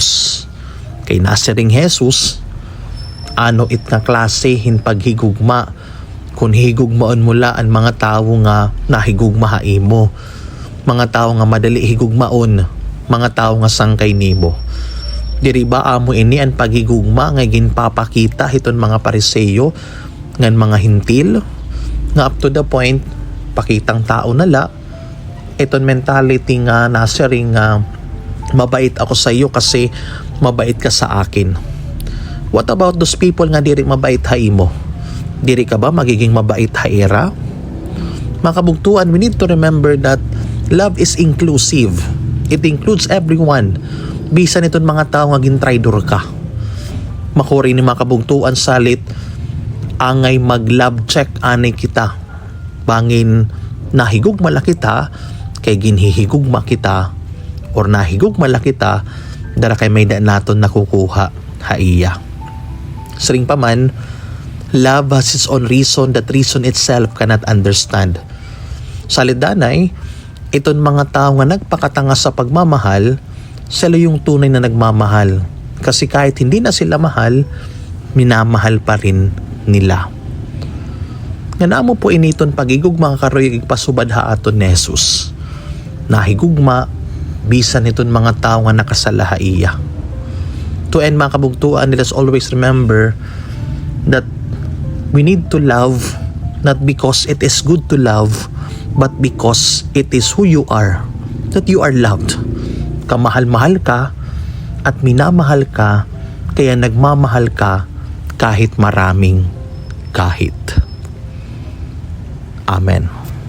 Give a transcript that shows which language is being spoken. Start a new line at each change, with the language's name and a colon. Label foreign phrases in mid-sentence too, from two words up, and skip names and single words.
Waray: Kay nasiring Jesus, ano it nga klase hin paghigugma, kung higugmaon mo la ang mga tao nga nahigugma ha imo, mga tao nga madali higugmaon, mga tao nga sangkay nimo. Diri ba amo ini ang paghigugma nga ginpapakita hiton mga Pariseyo ngan mga hintil nga
English: up to the point
Filipino: pakitang tao
Waray: nala iton mentality nga nasiring nga
Filipino: mabait ako sa iyo kasi mabait ka sa akin.
English: What about those people
Waray: nga diri mabait ha imo? Diri ka ba magiging mabait ha era? Mga kabugtuan,
English: we need to remember that love is inclusive. It includes everyone.
Waray: Bisan iton mga tao nga gintraidor ka. Makuri ni mga kabugtuan salit, angay mag-love check anay kita. Bangin nahigugma la kita, kay ginhihigugma kita, or nahigugma la kita, dara kay may daan naton nakukuha ha iya. Sering pa man,
English: love has its own reason that reason itself cannot understand.
Waray: Salit danay, iton mga tao nga
Filipino: nagpakatanga sa pagmamahal, sila yung tunay na nagmamahal. Kasi kahit hindi na sila mahal, minamahal pa rin nila.
Waray: Nga namo po initon pagigugma nga karoy igpasubad ha aton ni Jesus. Nahigugma, bisan iton mga tao nga nakasala ha iya.
English: To end
Waray: mga kabugtuan,
English: let us always remember that we need to love not because it is good to love, but because it is who you are, that you are loved.
Filipino: Kamahal-mahal ka at minamahal ka, kaya nagmamahal ka kahit maraming kahit.
English: Amen.